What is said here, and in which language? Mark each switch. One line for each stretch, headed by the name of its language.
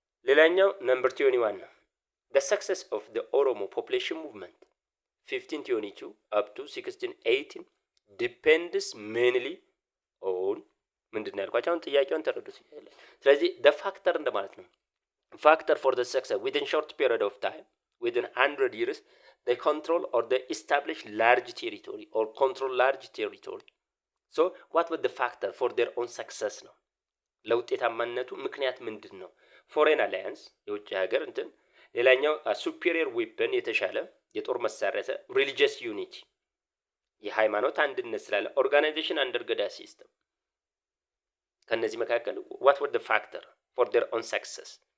Amharic: ሌላኛው ነምበር 21 ነው።
English: the success of the Oromo population movement 1522 up to 1618 depends mainly on
Amharic: ምንድነው ያልኳቸው አሁን ጥያቄውን ተረዱት። ስለዚህ
English: the factor
Amharic: እንደማለት ነው።
English: factor for the success within short period of time within 100 years they control or they establish large territory or control large territory. so what was the factor for their own success
Amharic: ነው ለውጤታማነቱ ምክንያት ምንድን ነው? ፎሬን አላያንስ የውጭ ሀገር እንትን ሌላኛው ሱፔሪየር ዌፐን የተሻለ የጦር መሳሪያ ሪሊጂየስ ዩኒቲ የሃይማኖት አንድነት ስላለ ኦርጋናይዜሽን አንደር ገዳ ሲስተም ከነዚህ መካከል
English: what were the factor for their own success?